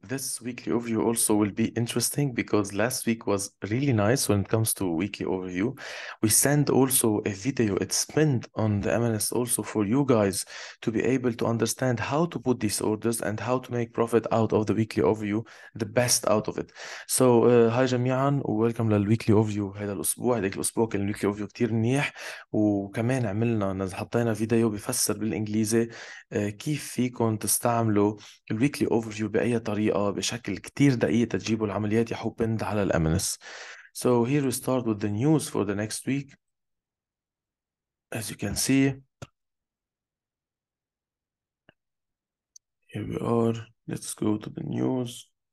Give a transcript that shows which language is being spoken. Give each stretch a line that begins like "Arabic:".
English: This weekly overview also will be interesting because last week was really nice when it comes to weekly overview. We sent also a video, it's pinned on the MNS also for you guys to be able to understand how to put these orders and how to make profit out of the weekly overview, the best out of it.
Arabic: So هاي جميعا وويلكم للويكلي اوفيو هذا الاسبوع. هذاك الاسبوع كان الويكلي اوفيو كتير منيح، وكمان حطينا فيديو بيفسر بالانجليزي كيف فيكم تستعملوا الويكلي اوفرفيو بأي طريقة بشكل كتير دقيق تجيبوا العمليات يحو بند على الامنس.
English: So here we start with the news for the next week. As you can see, here we are. Let's go to the news.